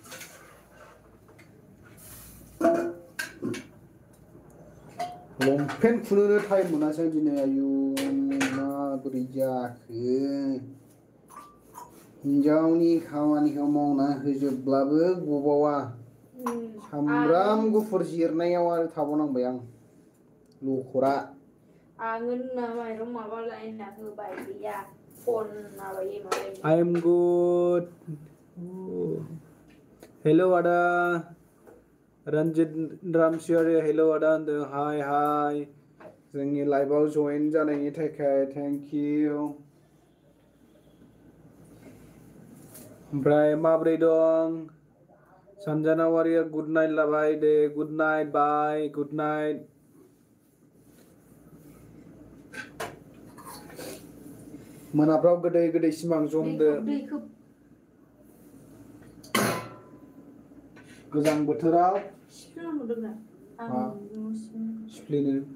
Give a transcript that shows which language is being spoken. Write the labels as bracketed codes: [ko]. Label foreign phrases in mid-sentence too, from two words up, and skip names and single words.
[brx] लंपेन्ट खुनोनो टाइम मोनासै दिनै आयु माबोरै जाखो हिन्जावनि खामानिखौ मावना होजोबब्लाबो गबावा सामब्राम गुफुर जिरनायाव आरो थाबावनांबाय आं लखरा आङो माइरं माबा लायना होबाय गैया फन माबायो [en] I am good hello [brx] आदा रन्जित रामसियारि हेलो आदा होनदों हाय जोंनि लाइभआव जइन जानायनि थाखाय [en] thank you [brx] ओमफ्राय माब्रै दं सन्जना वारिया [en] गुड नाइट [brx] लाबाय दे [en] good night bye good night [brx] मोनाफ्राव गोदै सिमां जमदो गोजां बोथोराव सिफ्लेनो